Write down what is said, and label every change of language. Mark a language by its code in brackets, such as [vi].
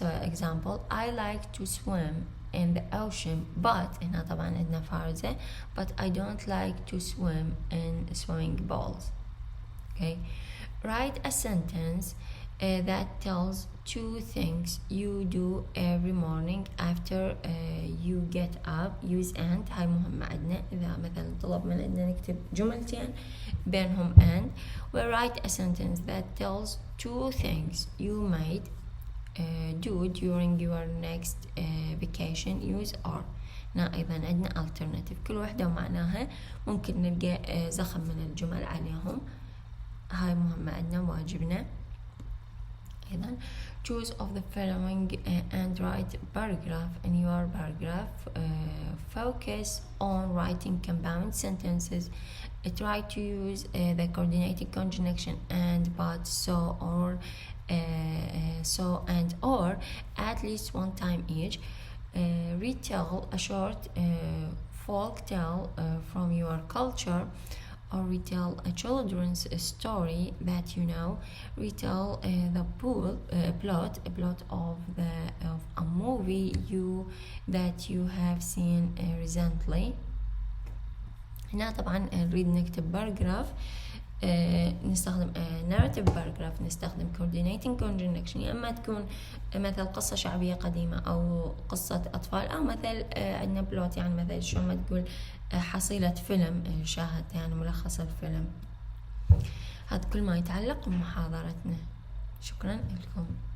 [en] Example, I like to swim in the ocean but [ar] هنا طبعا عندنا فارزة [en] but I don't like to swim in swimming pools. Okay, write a sentence that tells 2 things you do every morning after you get up. use and. [ar] هاي مهمة عندنا إذا مثلا طلب مننا نكتب جملتين بينهم and. [en] we write a sentence that tells 2 things you might do during your next vacation. use are. [ar] هنا أيضا عندنا alternative كل واحدة ومعناها، ممكن نلقى زخم من الجمل عليهم. هاي مهمة عندنا واجبنا. [en] أيضا choose of the following and write paragraph. in your paragraph focus on writing compound sentences. try to use the coordinating conjunction and, but, so, or, so and or at least one time each. Retell a short folk tale from your culture, or retell a children's story that you know. Retell the plot of a movie that you have seen recently. [ar] هنا طبعا نريد نكتب باراجراف نستخدم [en] narrative paragraph، [ar] نستخدم [en] coordinating conjunction، [ar] يا اما تكون مثل قصة شعبية قديمة او قصة اطفال، او مثل عندنا بلوت يعني مثل شو ما تقول حصيلة فيلم شاهد يعني ملخص الفيلم. هذا كل ما يتعلق بمحاضرتنا. شكرا لكم.